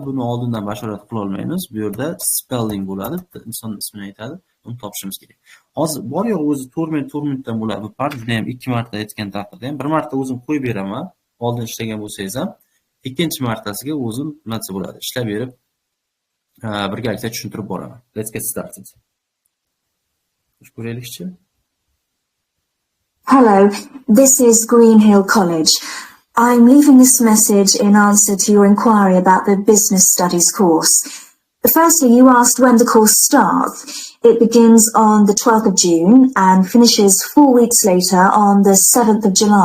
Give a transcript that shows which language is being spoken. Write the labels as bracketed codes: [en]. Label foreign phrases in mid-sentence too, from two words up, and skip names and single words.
[uz] Buni oldindan bashorat qila olmaymiz. Bu yerda spelling bo'ladi. Inson ismini aytadi. Uni topishimiz kerak. Hozir bor yo'q o'zi 4 minutdan bo'ladi. Bu part juda ham 2 marta aytgan taqdirda ham bir marta o'zim qo'yib beraman. Oldin ishlagan bo'lsangiz ham ikkinchi martasiga o'zim nima desa bo'ladi, ishlab berib birgalikda tushuntirib boraman. [en] Let's get started. Ko'raylikchi. Hello, this is Greenhill College. I'm leaving this message in answer to your inquiry about the Business Studies course. Firstly, you asked when the course starts. It begins on the 12th of June and finishes 4 weeks later on the 7th of July.